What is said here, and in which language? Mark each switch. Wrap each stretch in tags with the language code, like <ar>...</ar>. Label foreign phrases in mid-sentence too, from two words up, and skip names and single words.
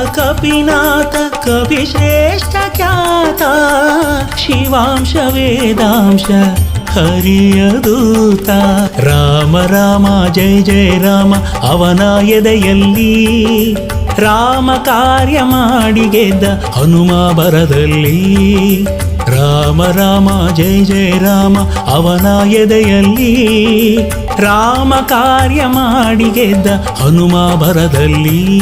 <sa>कपिनाथ कपिश्रेष्ठ ख्याता शिवांश वेदांश</sa> <kn>ಹರಿಯದೂತ ರಾಮ ರಾಮ ಜಯ ಜಯ ರಾಮ ಅವನ ಎದೆಯಲ್ಲಿ ರಾಮ ಕಾರ್ಯ ಮಾಡಿ ಗೆದ್ದ ಹನುಮ ಬರದಲ್ಲಿ ರಾಮ ರಾಮ ಜಯ ಜಯ ರಾಮ ಅವನ ಎದೆಯಲ್ಲಿ ರಾಮ ಕಾರ್ಯ ಮಾಡಿ ಗೆದ್ದ ಹನುಮ ಬರದಲ್ಲಿ</kn>